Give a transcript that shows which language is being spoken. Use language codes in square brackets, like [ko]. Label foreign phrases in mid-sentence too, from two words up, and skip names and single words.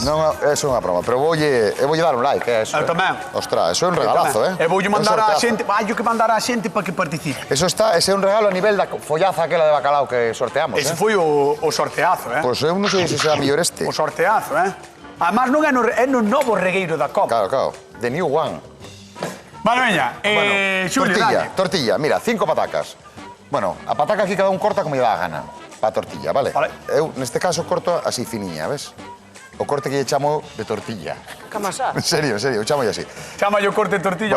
[gl] Non, eso é unha broma, pero voulle dar un like, eso. Eu tamén. Ostras, eso é un regalazo, E voulle mandar Un a sorteazo. xente, vai que mandar a xente para que participe. Ese é un regalo a nivel da follaza aquela de bacalao que sorteamos, Ese foi o sorteazo, Pois eu non sei se será mellor este. O sorteazo, Además non é no novo regueiro da Copa. Claro, [en] the new one. [gl] Vale, veña, Xulio, dale. Tortilla, mira, 5 patacas. Bueno, a pataca aquí cada un corta como lle dá a gana. Pa tortilla, vale? Vale. Eu, neste caso, corto así finiña, ves? O corte que lle chamo de tortilla. Camasá. En serio, eu chamo así. Chama yo corte de tortilla